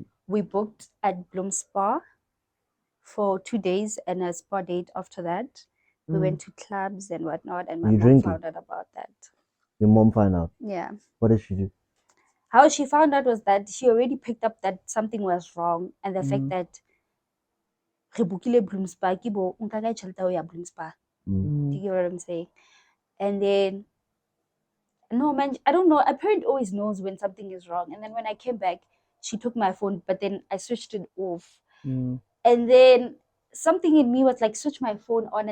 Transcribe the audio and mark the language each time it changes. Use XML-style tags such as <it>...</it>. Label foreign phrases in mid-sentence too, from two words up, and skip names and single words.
<en>We booked at Bloom Spa for 2 days and a spa date after that. We went to clubs and whatnot, and my You mom drinking? found out about that. Your mom found out. Yeah. What did she do? How she found out was that she already picked up that something was wrong, and the fact that</en> <st>re bookile Bloom Spa, ke bo nka kae tjhelete ya ho ya Bloom Spa.</st> <en>Do you get what I'm saying? And then, no, man, I don't know. A parent always knows when something is wrong. And then when I came back, she took my phone, but then I switched it off. And then something in me was like, switch my phone on.</en>